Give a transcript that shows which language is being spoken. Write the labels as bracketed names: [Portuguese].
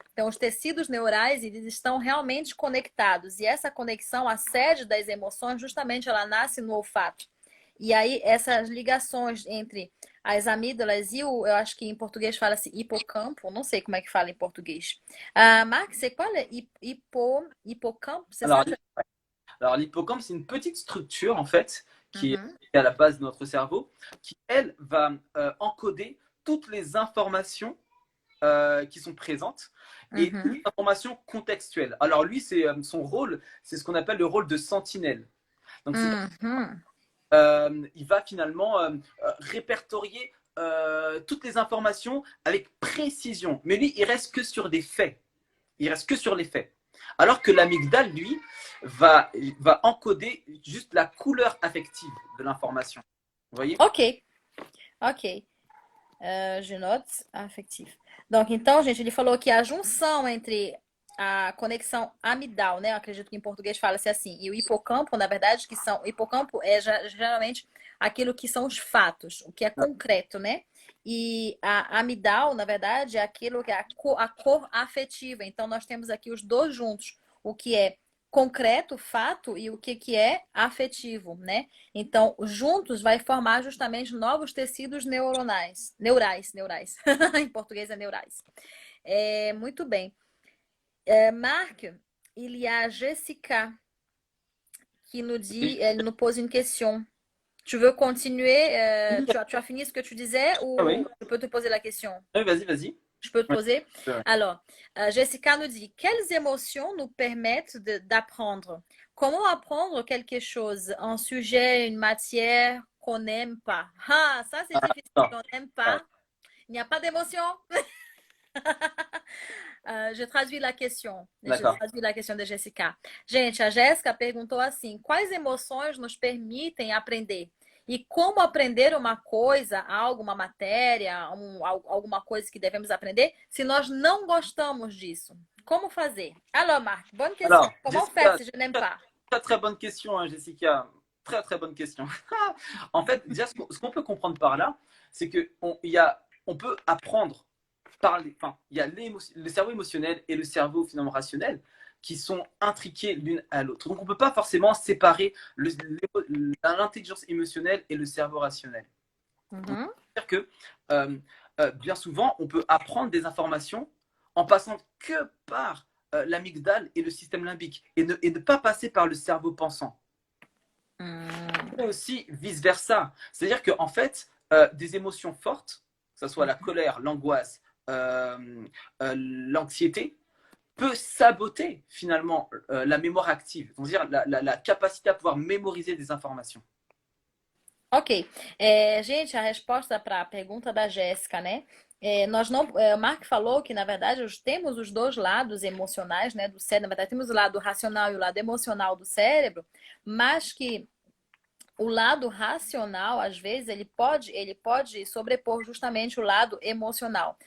[Portuguese] Então, os tecidos neurais, eles estão realmente conectados. E essa conexão, a sede das emoções, justamente ela nasce no olfato. E aí, essas ligações entre as amígdalas e eu acho que em português fala-se hipocampo, não sei como é que fala em português. [French] Marc, c'est quoi le hippocampe? C'est alors, ça? alors l'hippocampe, c'est une petite structure en fait qui est Mhm. à la base de notre cerveau, qui elle va encoder toutes les informations qui sont présentes et toutes les Mhm. informations contextuelles. Alors lui, c'est son rôle, c'est ce qu'on appelle le rôle de sentinelle. Donc c'est Mhm. il va finalement répertorier toutes les informations avec précision. Mais lui, il reste que sur des faits. Il reste que sur les faits. Alors que l'amygdale, lui, va encoder juste la couleur affective de l'information. Vous voyez? Ok, ok. Je note afetivo. [Portuguese] Donc, então, gente, ele falou que a junção entre a conexão amidal, né? Eu acredito que em português fala-se assim, e o hipocampo, na verdade, que são. O hipocampo é geralmente aquilo que são os fatos, o que é concreto, né? E a amidal, na verdade, é aquilo que é a cor afetiva. Então, nós temos aqui os dois juntos, o que é concreto, fato, e o que é afetivo, né? Então, juntos vai formar justamente novos tecidos neuronais. Neurais. Em português é neurais. Muito bem. [French] Marc, il y a Jessica qui nous dit, elle nous pose une question. Tu veux continuer? Tu as fini ce que tu disais Ah oui, ou je peux te poser la question? oui vas-y, vas-y. Je peux te Ouais, poser? ouais. Alors, Jessica nous dit, quelles émotions nous permettent d'apprendre? Comment apprendre quelque chose? Un sujet, une matière qu'on n'aime pas. Ah, ça c'est Ah, difficile. non. On n'aime Ah, pas. Il n'y a pas d'émotion. Je traduis la question. Je d'accord. traduis la question de Jessica. [Portuguese] Gente, a Jéssica perguntou assim: quais emoções nos permitem aprender? E como aprender uma coisa, algo, uma matéria, alguma coisa que devemos aprender, se nós não gostamos disso? Como fazer? [French] Alors, Marc, bonne question. Alors, Comment faire Jessica, si je n'aime très, pas? très, très bonne question, hein, Jessica. Très, très bonne question. En fait, déjà, ce qu'on peut comprendre par là, c'est on peut apprendre enfin, il y a le cerveau émotionnel et le cerveau finalement rationnel qui sont intriqués l'une à l'autre. Donc on ne peut pas forcément séparer l'intelligence émotionnelle et le cerveau rationnel. Mhm. C'est-à-dire que bien souvent, on peut apprendre des informations en passant que par l'amygdale et le système limbique et ne pas passer par le cerveau pensant. Et aussi vice-versa. C'est-à-dire qu'en fait, des émotions fortes, que ce soit la colère, l'angoisse, l'anxiété, peut saboter finalement la mémoire active, c'est-à-dire la capacité à pouvoir mémoriser des informations. Ok. [Portuguese] Gente, a resposta para a pergunta da Jéssica, né? Nós não, o Mark falou que, na verdade, temos os dois lados emocionais, né, do cérebro. Na verdade, temos o lado racional e o lado emocional do cérebro, mas que o lado racional, às vezes, ele pode sobrepor justamente o lado emocional.